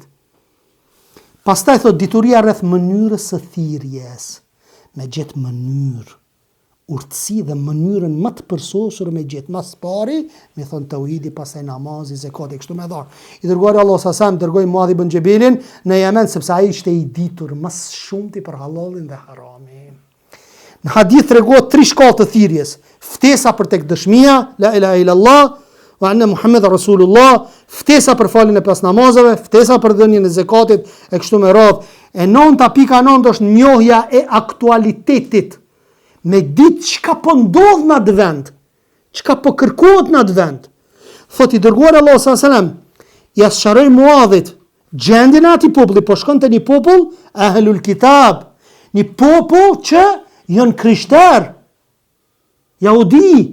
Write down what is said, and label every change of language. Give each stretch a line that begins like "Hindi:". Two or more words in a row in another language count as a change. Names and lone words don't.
Albanian: Pastaj thot dituria rreth mënyrës së thirrjes, me gjet mënyrë, urtësi dhe mënyrën më të përsosur me gjet. Mas pari, me thon tauhidi, pastaj namazi, zakati kështu me dhar. I dërguari Allah sa sam dërgoi Muadh ibn Jabelin në Yemen sepse ai ishte i ditur më shumti për halalin dhe haramin. Në hadith tregohet 3 shkallë të thirrjes: ftesa për tek dëshmia,
Arabic: لا إله إلا الله وأن محمدا رسول الله,
Albanian: ftesa për faljen e pas namazeve, ftesa për dhënien e zakatit e kështu me radhë. E 9.9 është njohja e aktualitetit. Me ditë çka po ndodh në atë vend, çka po kërkohet në atë vend. Thot i dërguar Allah
Arabic: صلى الله عليه وسلم,
Albanian: ja sqaroi Muadhit gjendjen e atij populli, po shkon te një popull
Arabic: أهل الكتاب,
Albanian: një popull që janë krishter, jahudi.